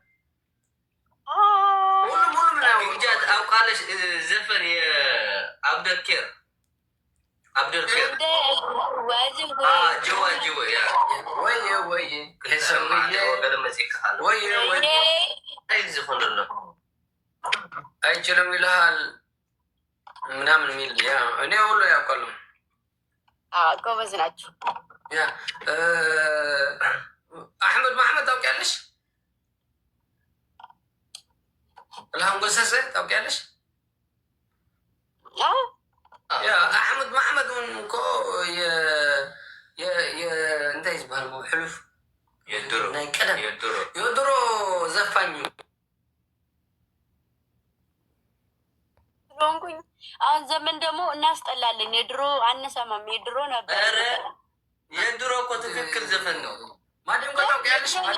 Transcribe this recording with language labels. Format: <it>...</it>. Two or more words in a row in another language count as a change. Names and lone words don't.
<am>ሁሉም አውቃለሽ ዘፈን የአብደልኬር አይችልም ይልሃል ምናምን የሚል እኔ ሁሉ ያውቃሉ። ጎበዝ ናቸው። አሕመድ ማሕመድ ታውቂያለሽ? ጥላሁን ገሰሰ ታውቂያለሽ?</am> <ti>አሕመድ ማሕመድ እኮ እንታይ ዝበሃል ሕሉፍ ናይ ቀደም</ti> <am>የድሮ ዘፋኝ ሆንኩኝ። አሁን ዘመን ደግሞ እናስጠላለን። የድሮ አንሰማም። የድሮ ነበር። የድሮ እኮ ትክክል ዘፈን ነው። ማዲንጎ ታውቂያለሽ?</am>